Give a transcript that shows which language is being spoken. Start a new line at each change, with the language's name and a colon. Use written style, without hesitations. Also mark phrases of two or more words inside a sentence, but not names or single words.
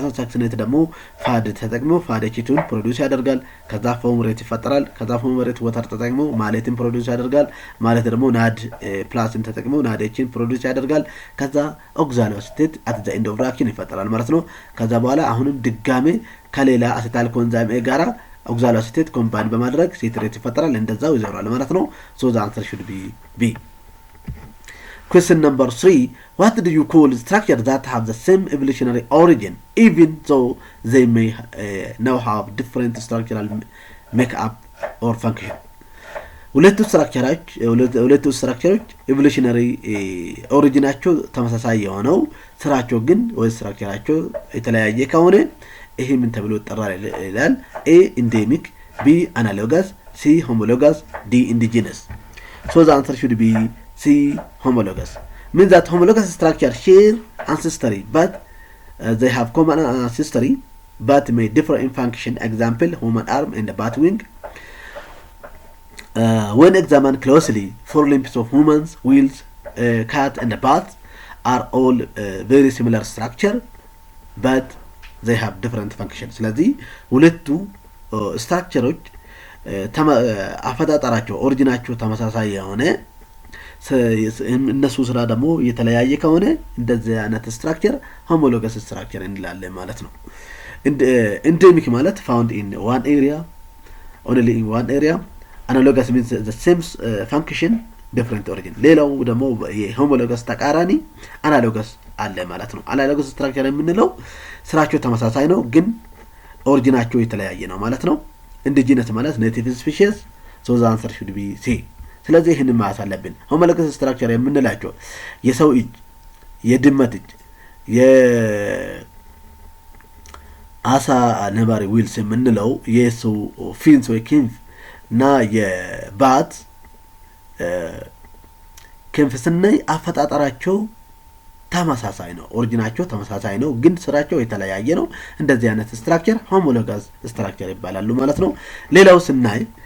Amharic: ነው። ሳክሲኔት ደግሞ ፋድ ተጠቅመው ፋዴቺቱን ፕሮዲዩስ ያደርጋል። ከዛ ፎርሙሌት ይፈጠራል። ከዛ ፎርሙሌት ወተር ተጠቅመው ማሌትን ፕሮዲዩስ ያደርጋል። ማለት ደግሞ ናድ ፕላስን ተጠቅመው ናዴችን ፕሮዲዩስ ያደርጋል። ከዛ
English: oxalo acetate at the end of reaction
Amharic: ይፈጠራል ማለት ነው። ከዛ በኋላ አሁንም ድጋሜ ከሌላ
English: acetyl coenzyme A
Amharic: ጋራ
English: oxalo acetate
Amharic: ኮምባይን በማድረግ ሲትሬት ይፈጠራል። እንደዛው ይዘራል ማለት ነው። ሶ
English: the answer should be B። Question number 3. What do you call structure that have the same evolutionary origin even though they may now have different structural makeup or function?
Amharic: ሁለቱ
English: structures evolutionary origin
Amharic: ተመሳሳይ የሆነው ስራቸው ግን ወይ ስትራክቸራቸው የተለያየ ከሆነ ይሄ ምን ተብሎ ይጠራል ይላል። ኤ ኢንዴሚክ፣ ቢ አናሎገስ፣ ሲ ሆሞሎገስ፣ ዲ ኢንዲጂነስ።
English: So the answer should be C homologous. Means that homologous structure share ancestry but they have common ancestry but may differ in function. Example, human arm and bat wing. When examined closely, 4 limbs of humans, wheels, cat and bat are all very similar structure but they have different functions.
Amharic: ስለዚህ ሁለቱ ስትራክቸሮች አፈጣጠራቸው ኦሪጂናቸው ተመሳሳይ የሆነ እነሱ ስራ ደግሞ የተለያየ ከሆነ እንደዚህ አይነት ስትራክቸር
English: homologous structure
Amharic: እንላለን ማለት ነው። ኢንዴሚክ ማለት
English: found in one area only in one area. Analogous means the same function different origin.
Amharic: ሌላው ደግሞ የሆሞሎገስ ተቃራኒ አናሎገስ አለ ማለት ነው።
English: analogous structure
Amharic: የምንለው ስራቸው ተመሳሳይ ነው ግን ኦሪጂናቸው የተለያየ ነው ማለት ነው። ኢንዲጂነስ ማለት
English: native species።
Amharic: ሶ
English: the answer should be C።
Amharic: ስለዚህ ይህንን ማሳለፍ አለብን።
English: homologous structure
Amharic: የምንላቸው የሰው እጅ፣ የድመት እጅ፣ የአሳ ነባሪ ዊልስ የምንለው የሰው ፊንስ ወይ ክንፍ እና የባት ክንፍ ስናይ አፈጣጠራቸው ተመሳሳይ ነው፣ ኦሪጂናቸው ተመሳሳይ ነው ግን ስራቸው የተለያየ ነው። እንደዚህ አይነት ስትራክቸር
English: homologous structure
Amharic: ይባላሉ ማለት ነው። ሌላው ስናይ